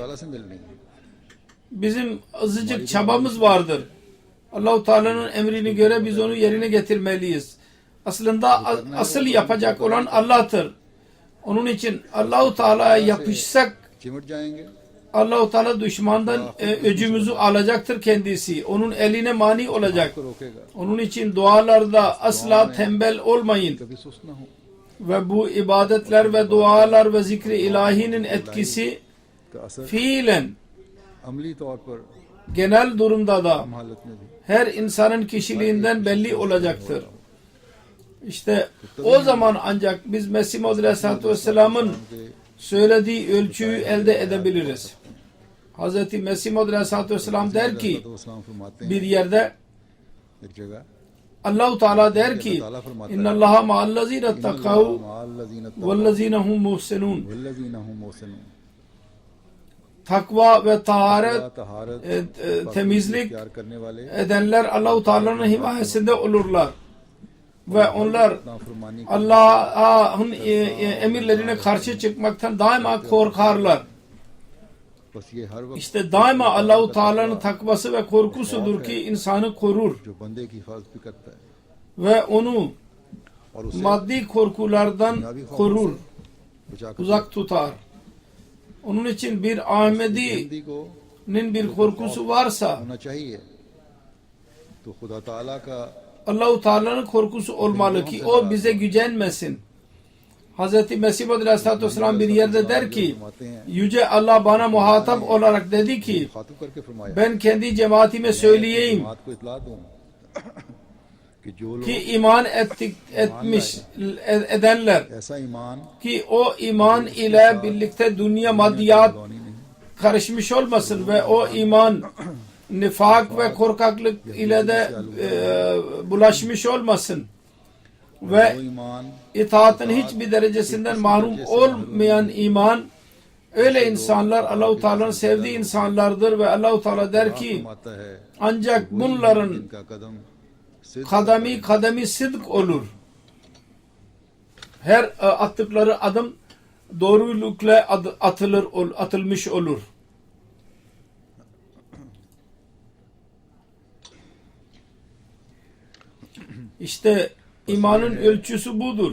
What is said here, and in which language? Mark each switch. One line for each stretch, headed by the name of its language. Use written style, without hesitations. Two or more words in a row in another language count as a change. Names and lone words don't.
Urdu: تعالیٰ سے ملنی ہے
Turkish: Bizim azıcık çabamız vardır. Allah-u Teala'nın emrini göre biz onu yerine getirmeliyiz. Aslında asıl yapacak olan Allah'tır. Onun için Allah-u Teala'ya yapışsak
Urdu: چمٹ جائیں گے
Turkish: Allah-u Teala düşmandan öcümüzü alacaktır kendisi. Onun eline mani olacak.
Urdu: آپ کو روکے گا
Turkish: Onun için dualarda asla tembel olmayın.
Urdu: کبھی سست نہ ہو
Turkish: Ve bu ibadetler ve dualar ve zikri ilahinin etkisi
Urdu: کا اثر
Turkish: fiilen
Urdu: عملی طور پر
Turkish: genel durumda da
Urdu: عام حالت میں بھی
Turkish: her insanın kişiliğinden belli olacaktır. İşte o zaman ancak biz Mesih Maud Aleyhisselatü Vesselam'ın söylediği ölçüyü elde edebiliriz. Hz. Mesih Maud Aleyhisselatü Vesselam der ki
Urdu: اسلام فرماتے
Turkish: bir
Urdu: हैं
Turkish: yerde
Urdu: ایک جگہ
Turkish: Allah-u Teala der ki
Arabic: إن الله مع الذين اتقوا والذين هم محسنون. والذين هم محسنون
Turkish: Takva ve taharet
Urdu: तहारत
Turkish: temizlik
Urdu: پیار کرنے والے
Turkish: edenler Allah-u Teala'nın himayesinde olurlar. Ve onlar
Urdu: नाफरमानी
Turkish: Allah'ın emirlerine karşı çıkmaktan daima korkarlar.
Urdu: بس یہ ہر وقت
Turkish: İşte daima Allah-u Teala'nın takvası ve korkusudur ki insanı korur
Urdu: جو بندے کی حفاظت بھی کرتا ہے
Turkish: ve onu
Urdu: اور اسے
Turkish: maddi korkulardan korur,
Urdu: بچا کر
Turkish: uzak tutar. Onun için bir हिंदी Ahmedi'nin
Urdu: को
Turkish: bir korkusu varsa
Urdu: ہونا چاہیے، تو خدا تعالیٰ کا
Turkish: Allah-u Teala'nın korkusu olmalı ki o bize gücenmesin. Hz. Mesih Aleyhisselatü Vesselam bir yerde der ki, Yüce Allah bana muhatap olarak dedi ki,
Urdu: خاطب کرکے فرمایا
Turkish: ben kendi cemaatime söyleyeyim
Urdu: جماعت کو اطلاع دوں کہ جو لوگ
Turkish: ki iman edenler
Urdu: ایسا ایمان
Turkish: ki o iman ile birlikte dünya maddiyat
Urdu: نہیں نہیں
Turkish: karışmış olmasın ve o iman nifak ve korkaklık ile de bulaşmış olmasın ve
Urdu: وہ ایمان
Turkish: itaatın hiçbir derecesinden mahrum olmayan iman, öyle insanlar Allah-u Teala'nın sevdiği insanlardır ve Allah-u Teala der ki
Urdu: فرماتا ہے
Turkish: ancak bunların
Urdu: ان کا قدم صدق
Turkish: kademi sıdk olur. Her attıkları adım doğrulukla atılmış olur. İşte imanın ölçüsü budur.